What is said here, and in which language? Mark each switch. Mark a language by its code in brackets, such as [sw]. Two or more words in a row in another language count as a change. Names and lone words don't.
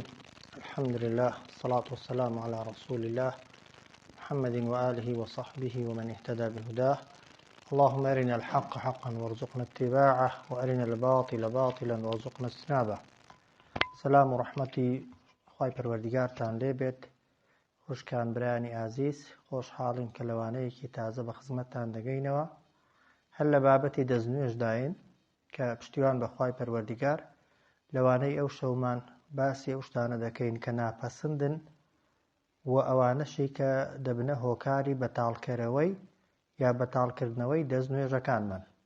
[ar] الحمد لله والصلاة والسلام على رسول الله محمد وآله وصحبه ومن اهتدى بهداه. اللهم أرنا الحق حقا وارزقنا اتباعه وأرنا الباطل باطلا وارزقنا اجتنابه. [ckb] سلام ورحمتي خواهی پروردگارتان لێبێت. خوشکان برانی ئازیز، خۆشحاڵین کە لەوانەیەکی تازە بە خزمەتتان دەگەینەوە. هەر لە بابەتی دەستنوێژداین کە پشتیوان بە خوای پەروەردیگار لەوانەی ئەو شەومان باسی ئەو شتانە دەکەین کە ناپەسندن و ئەوانەشی کە دەبنە هۆکاری بەتاڵکەرەوەی یا بەتاڵکردنەوەی دەستنوێژەکانمان.